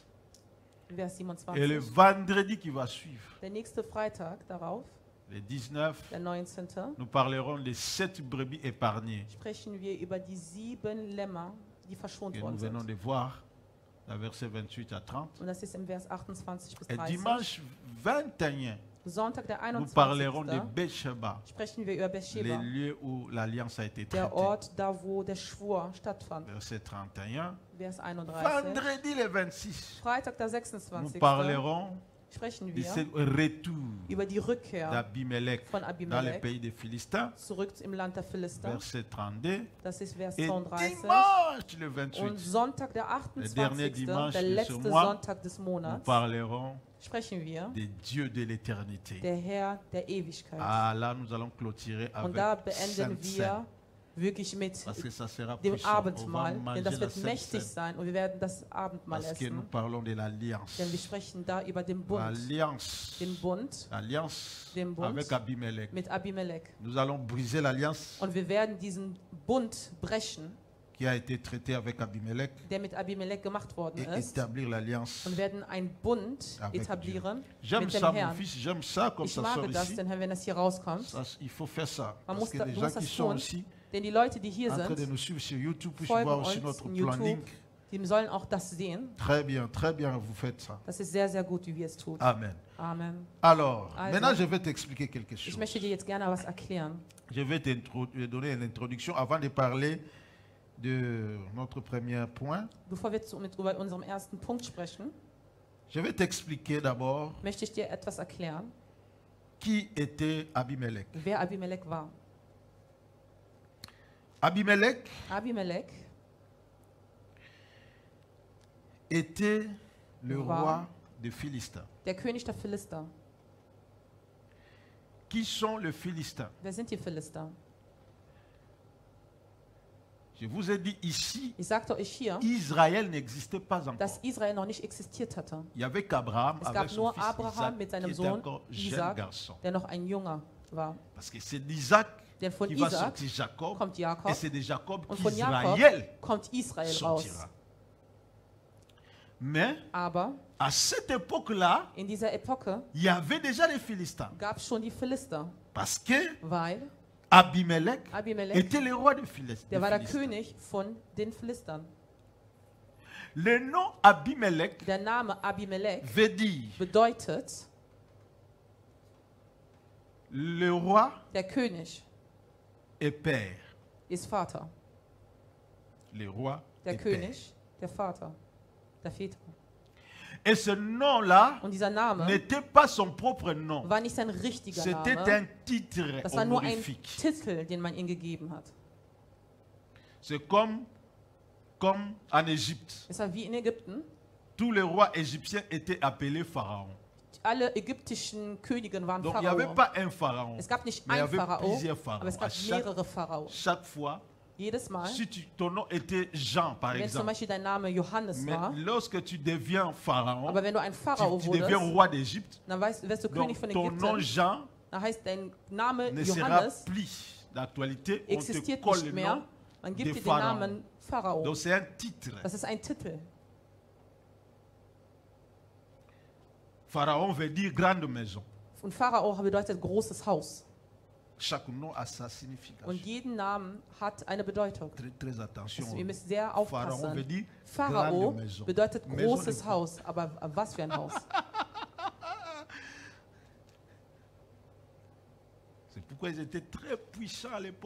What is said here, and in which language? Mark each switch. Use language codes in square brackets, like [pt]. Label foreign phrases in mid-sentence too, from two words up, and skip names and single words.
[fr] Vers Et le 27. vendredi qui va suivre, [de] Der nächste Freitag darauf, [fr] le 19, [de] der 19. [fr] nous parlerons des 7 brebis épargnées [de] sprechen wir über die 7 Lämmer, die verschont [fr] que nous [de] worden [fr] venons [de] sind. [fr] de voir, dans verset 28 à 30. [de] Und das ist im Vers 28 bis [fr] Et [de] 30. [fr] dimanche 21, [de] Sonntag, der [fr] nous parlerons de [de] 21. [fr] Beersheba, [de] sprechen wir über [fr] les [de] Beersheba, [fr] lieux où l'alliance a été [de] der [fr] traitée. [de] Ort, da wo der Schwur stattfand. [fr] Verset 31. [de] Vers 31. [fr] Vendredi le 26, [de] Freitag, der [fr] nous [de] 26. [fr] parlerons [de] sprechen [fr] de [de] wir [fr] ce retour [de] über die Rückkehr [fr] d'Abimelech [de] von [fr] dans le [de] Abimelech [fr] pays des Philistins. [de] zurück im Land der Philister. [fr] Verset 32. [de] Das ist Vers [fr] Et [de] 32. [fr] dimanche le [de] Und [fr] 28, [de] Sonntag, der [fr] dernier [de] 28. [fr] dimanche [de] der [fr] de ce [de] letzte [fr] mois, [de] Sonntag des [fr] nous [de] Monats, [fr] parlerons [de] sprechen wir [fr] des dieux de l'éternité. [de] der Herr der Ewigkeit. [fr] Ah, là, nous allons clôturer [de] Und [fr] avec [de] da beenden [fr] Sainte-Seine, [de] wir wirklich mit [fr] parce que ça sera [de] dem [fr] puissant. On va [de] Abendmahl, denn [fr] manger [de] das [fr] la [de] wird mächtig [fr] Sainte-Seine, [de] sein und wir werden das Abendmahl [fr] parce que nous [de] essen, [fr] parlons de l'alliance. [de] denn wir sprechen da über den Bund, [fr] L'alliance, [de] den Bund [fr] l'alliance [de] Den Bund. [fr] avec Abimelech. [de] mit Abimelech. [fr] Nous allons briser l'alliance [de] Und wir werden diesen Bund brechen, [fr] qui a été traitée avec Abimelech [de] der mit Abimelech gemacht worden [fr] et [de] ist, [fr] établir l'alliance. [de] und werden einen Bund [fr] Avec [de] etablieren [fr] J'aime [de] mit [fr] ça, [de] dem [fr] mon [de] Herrn. [fr] fils, j'aime ça comme [de] Ich [fr] ça sort [de] mag das, [fr] ici. [de] denn wenn das hier rauskommt, [fr] Ça, il faut faire ça. [de] Man [fr] Parce [de] muss [fr] que [de] da- [fr] les [de] du [fr] gens [de] musst [fr] qui [de] das [fr] sont [de] tun. [fr] aussi, [de] Denn die Leute, die hier [fr] en train de [de] sind, [fr] nous suivre sur YouTube, puissent [de] folgen [fr] voir aussi [de] uns [fr] notre [de] in [fr] planning. [de] YouTube. Die sollen auch das sehen. [fr] Très bien, vous faites ça. [de] Das ist sehr, sehr gut, wie wir es tun. [fr] Amen. [de] Amen. [fr] Alors, [de] Also, [fr] maintenant je vais t'expliquer quelque [de] Ich [fr] chose. [de] möchte dir jetzt gerne was erklären. [fr] Je vais te donner une introduction avant de parler de notre premier point. [de] Bevor wir über unseren ersten Punkt sprechen, [fr] Je vais t'expliquer d'abord [de] möchte ich dir etwas erklären, [fr] qui était Abimelech. [de] wer Abimelech war. [fr] Abimelech [de] Abimelech [fr] était le Wow. roi des Philistins. [de] der König der Philister. [fr] Qui sont les Philistins? [de] Wer sind die Philister? [fr] Je vous ai dit ici, [de] Ich sagte euch hier, [fr] Israël n'existait pas encore. [de] dass Israel noch nicht existiert hatte. [fr] Il y avait qu'Abraham [de] Es [fr] avec [de] gab [fr] son [de] nur [fr] fils [de] Abraham [fr] Isaac, [de] mit [fr] qui [de] seinem [fr] était [de] Sohn [fr] encore jeune [de] Isaac, [fr] garçon. [de] der noch ein Junger war. [fr] Parce que c'est d'Isaac [de] Denn von [fr] qui va [de] Isaac [fr] sortir Jacob, [de] kommt [fr] et [de] Jakob [fr] c'est de Jacob [de] und von Jakob [fr] qu'Israël [de] kommt Israel raus. [fr] sortira. Mais [de] Aber [fr] à cette époque-là, [de] in dieser Epoche [fr] il y avait déjà les Philistins. [de] gab es schon die Philister, [fr] Parce que [de] weil [fr] Abimelech [de] Abimelech, [fr] était le roi des [de] der war der [fr] Philistins. [de] König von den Philistern. [fr] Le nom Abimelech [de] Der Name Abimelech [fr] veut dire [de] bedeutet [fr] le roi [de] der König [fr] et père. [de] ist Vater. [fr] Le roi [de] Der [fr] et [de] König, der Vater, der Väter. [fr] père. Et ce nom-là [de] Und dieser Name [fr] n'était pas son propre nom. [de] war nicht sein richtiger [fr] C'était [de] Name. [fr] un titre [de] Das war nur ein [fr] honorifique. [de] Titel, den man ihm gegeben hat. [fr] C'est comme en Égypte. [de] Es war wie in Ägypten. [fr] Tous les rois égyptiens étaient appelés pharaons. [de] Alle ägyptischen Königen waren [fr] Donc il n'y avait [de] Pharao. [fr] pas un pharaon. [de] Es gab nicht [fr] Mais il y [de] ein [fr] avait [de] Pharao, [fr] plusieurs pharaons. [de] aber es [fr] À [de] gab mehrere Pharaos. [fr] chaque fois, [de] Jedes Mal, [fr] si ton nom était Jean, par [de] wenn zum [fr] exemple, [de] Beispiel dein Name Johannes [fr] mais [de] war, [fr] lorsque tu deviens pharaon, [de] aber wenn du ein Pharao [fr] tu deviens [de] wurdest, [fr] roi d'Égypte, [de] dann wirst du König [fr] donc [de] von [fr] ton nom [de] Ägypten. [fr] Jean [de] Dann heißt dein Name [fr] ne sera [de] Johannes [fr] plus d'actualité. On te [de] existiert [fr] colle [de] nicht [fr] le [de] mehr. [fr] nom. [de] Man gibt [fr] des [de] dir den [fr] Pharaons. [de] Namen Pharao. [fr] Donc c'est un titre. [de] Das ist ein Titel. [fr] Pharaon veut dire grande maison. [de] Und Pharao bedeutet großes Haus. [fr] Chaque nom a sa signification. [de] Und jeden Namen hat eine Bedeutung. [fr] Très attention. [de] Also ihr müsst sehr [fr] Pharaon veut [de] aufpassen. [fr] dire [de] Pharao [fr] grande maison. [de] bedeutet [fr] Maison de [de] großes [fr] quoi? [de] Haus. Aber was für ein Haus? [fr] C'est pourquoi ils étaient très puissants à l'époque.